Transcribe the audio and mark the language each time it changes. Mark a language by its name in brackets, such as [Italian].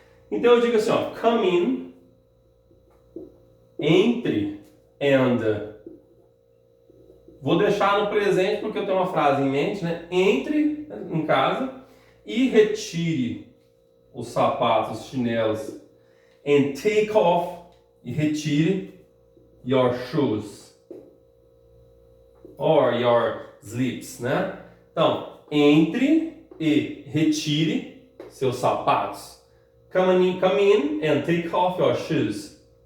[Portuguese] Então eu digo assim, ó, [English] come in, [Portuguese] entre, and. Vou deixar no presente porque eu tenho uma frase em mente, né? Entre em casa e retire os sapatos, os chinelos. [English] And take off, [Portuguese] e retire [English] your shoes. Or your slips, né? [Portuguese] Então, entre e retire seus sapatos. [English] Come in and take off your shoes.